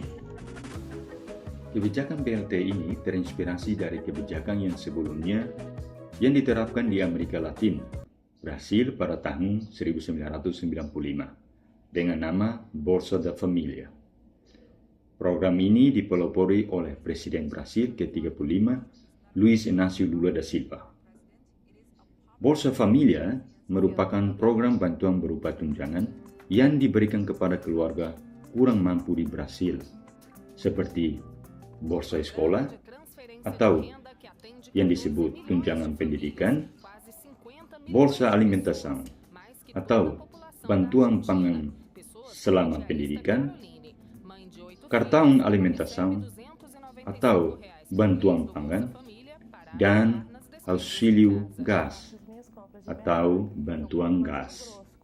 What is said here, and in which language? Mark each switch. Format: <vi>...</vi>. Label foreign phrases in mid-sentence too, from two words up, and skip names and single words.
<id>Kebijakan BLT ini terinspirasi dari kebijakan yang sebelumnya yang diterapkan di Amerika Latin, Brasil pada tahun 1995 dengan nama Bolsa da Família. Program ini dipelopori oleh Presiden Brasil ke-35, Luiz Inácio Lula da Silva. Bolsa Família merupakan program bantuan berupa tunjangan yang diberikan kepada keluarga kurang mampu di Brasil, seperti Bolsa Sekolah atau yang disebut tunjangan pendidikan, Bolsa Alimentação atau bantuan pangan selama pendidikan, Cartão Alimentação atau bantuan pangan, dan Auxílio Gás atau bantuan gas.</id>